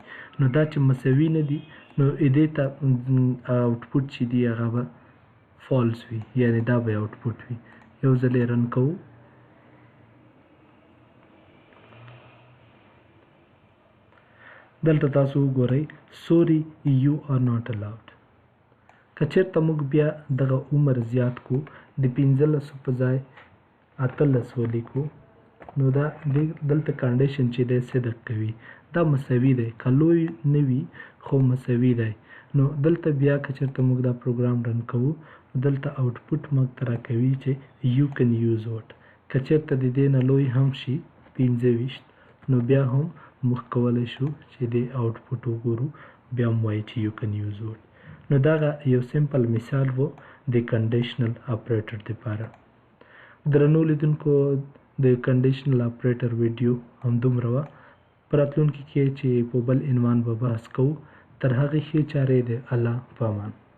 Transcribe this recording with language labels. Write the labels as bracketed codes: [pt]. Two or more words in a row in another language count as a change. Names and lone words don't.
[ps] نو دا چې مساوي نه دي نو دې ته آوټپوټ چې دی هغه به فالس وي، یعنې دا به آوټپوټ وي. یو ځل یې رن کوو دلته تاسو وګورئ [en] sorry you are not allowed. [ps] که چېرته موږ بیا دغه عمر زیات کو د 15 په ځای 18 ولیکو نو دا دلته کنډیشن چې دی صدق کوي دا مساوي دی که لوی نه وي خو مساوي دی نو دلته بیا که چېرته موږ دا پروګرام رن کوو دلته آوټپوټ موږ ته راکوي چې [en] you can use what [ps] که چېرته د دې نه لوی هم شي 25 نو بیا هم موږ کولی شو چې د آوټپوټ وګورو بیا هم وایي چې [en] you can use what [ps] نو دغه یو سمپل مثال و د [en] conditional operator [ps] دپاره. درنو لیدونکو د [en] conditional operator [ps] ویډیو همدومره وه. په راتلونکي کې چې په بل عنوان به بحث کوو تر هغې ښې چارې د الله په امان.